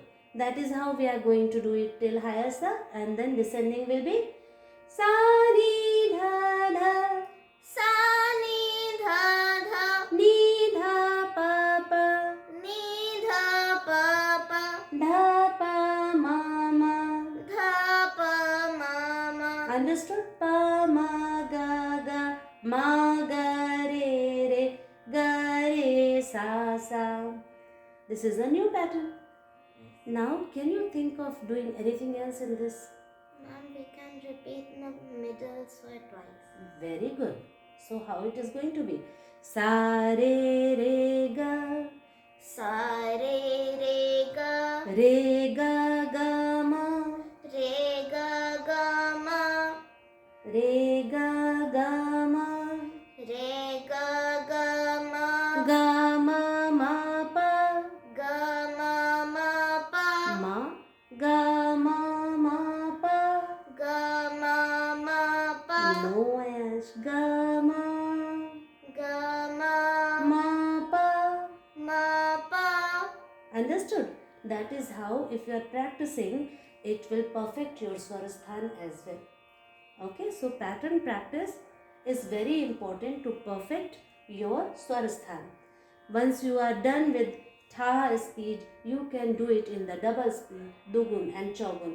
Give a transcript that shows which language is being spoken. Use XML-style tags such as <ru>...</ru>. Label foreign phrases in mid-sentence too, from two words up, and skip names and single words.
<en>That is how we are going to do it till higher sa, and then descending will be sa ni dha dha, Sa ni dha dha, ni dha pa pa, ni dha pa pa, dha pa ma ma. dha pa ma ma. Understood? Pa ma ga ga, ma ga re re, ga re sa sa. This is a new pattern. Now, can you think of doing anything else in this? Ma'am, we can repeat the middle swear twice. Very good. So, how it is going to be? Sa re re ga, Sa re re ga, re ga ga ma, re ga ga ma, re ga ga ma, re ga ga ma, ga ma ma pa, ga ma ma pa, ma, ga ma ma pa. ga ma ma pa, No, Ayash. Ga ma ga ma ma pa. ma pa. Understood? That is how, if you are practicing, it will perfect your swarasthan as well. Okay, so pattern practice is very important to perfect your swarasthan. Once you are done with tha speed, you can do it in the double speed, dugun and chogun.</en>